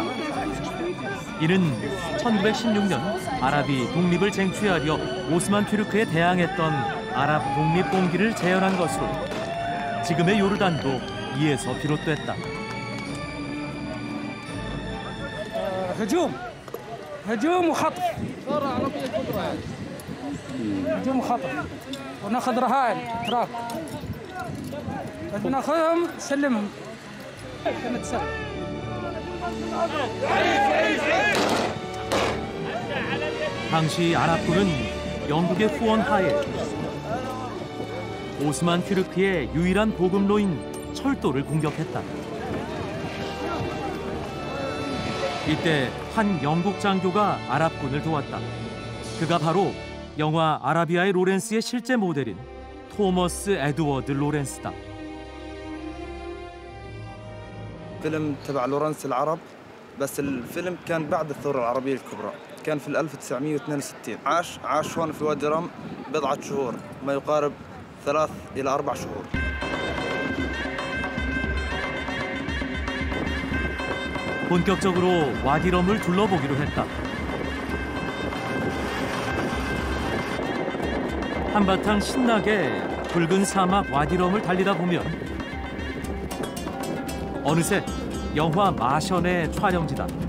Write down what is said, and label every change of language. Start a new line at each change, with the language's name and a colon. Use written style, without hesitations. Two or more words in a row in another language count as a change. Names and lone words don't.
Korean: 이는 1916년 아랍이 독립을 쟁취하려 오스만 튀르크에 대항했던 아랍 독립 공기를 재현한 것으로 지금의 요르단도 이에서 비롯됐다.
Arabic: هجوم هجوم وخطف هجوم وخطف وناخذ رهائن تراك بناخذهم نسلمهم نتسلم.
Korean: 당시 아랍군은 영국의 후원 하에 오스만 튀르크의 유일한 보급로인 철도를 공격했다. 이때 한 영국 장교가 아랍군을 도왔다. 그가 바로 영화 아라비아의 로렌스의 실제 모델인 토머스 에드워드 로렌스다.
Arabic: فيلم تبع لورنس العرب بس الفيلم كان بعد الثورة العربية الكبرى كان في 1962 عاش هون في وادي رم بضعة شهور ما يقارب 3 إلى 4 شهور.
Korean: 본격적으로 와디럼을 둘러보기로 했다. 한바탕 신나게 붉은 사막 와디럼을 달리다 보면 어느새 영화 마션의 촬영지다.